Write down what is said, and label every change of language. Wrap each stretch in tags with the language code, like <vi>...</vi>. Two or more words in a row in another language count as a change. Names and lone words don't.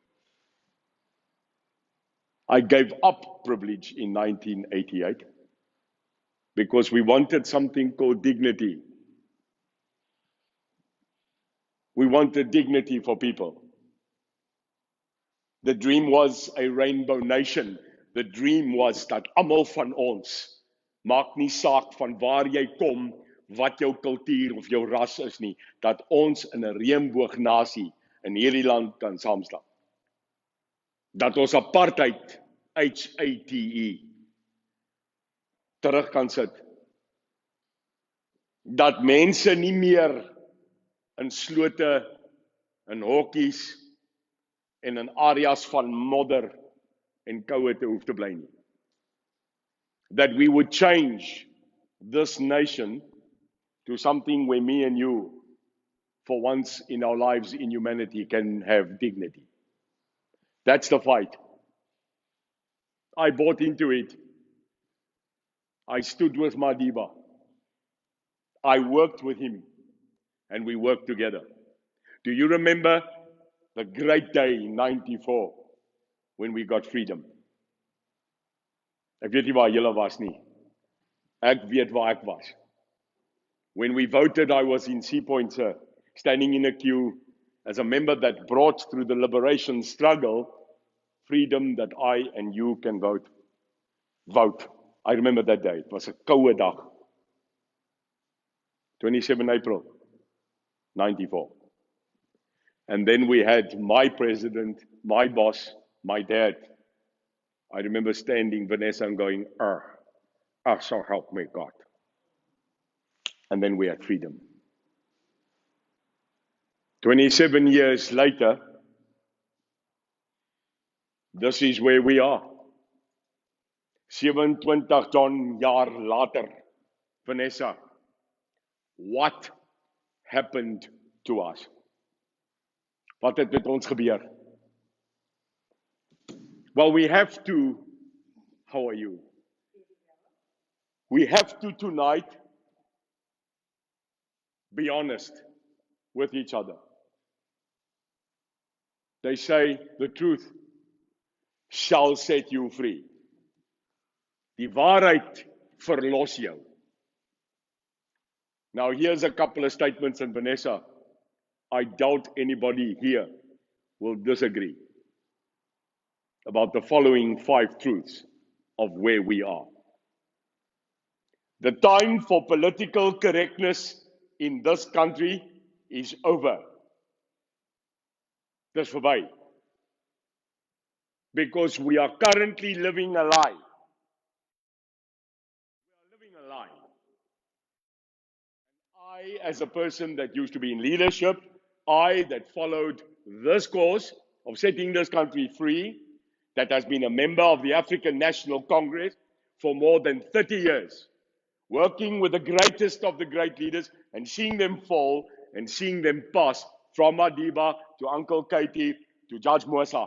<en>I gave up privilege in 1988 because we wanted something called dignity. We wanted dignity for people. The dream was a rainbow nation. The dream was</en> <af>dat almal van ons, maak nie saak van waar jy kom, wat jou kultuur of jou ras is nie, dat ons in 'n reënboognasie in hierdie land kan saamstaan. Dat ons apartheid, HATE, terug kan sit. Dat mense nie meer in slote, in hokkies en in areas van modder en koue te hoef te bly nie.</af> <en>That we would change this nation to something where me and you, for once in our lives in humanity, can have dignity. That's the fight. I bought into it. I stood with Madiba. I worked with him. and we worked together. Do you remember the great day in 94 when we got freedom?</en> <af>Ek weet nie waar julle was nie. Ek weet waar ek was.</af> <en>When we voted, I was in Sea Point, sir, standing in a queue as a member that brought through the liberation struggle freedom that I and you can vote. Vote. I remember that day. It was a</en> <af>koue dag.</af> <en>27 April, 94. And then we had my president, my boss, my dad. I remember standing, Vanessa, and going, so help me God. And then we had freedom. 27 years later, this is where we are.</en> <af>27 jaar later,</af> <en>Vanessa, what happened to us?</en> <af>Wat het met ons gebeur?</af> <en>Well, we have to, how are you? We have to tonight be honest with each other. They say the truth shall set you free.</en> <af>Die waarheid verlos jou.</af> <en>Now here's a couple of statements, and Vanessa, I doubt anybody here will disagree about the following 5 truths of where we are. The time for political correctness in this country is over.</en> <af>Dis verby.</af> <en>Because we are currently living a lie. We are living a lie. I, as a person that used to be in leadership, I that followed this cause of setting this country free, that has been a member of the African National Congress for more than 30 years, working with the greatest of the great leaders and seeing them fall and seeing them pass from Madiba to Uncle Katie to Judge Mosa.</en>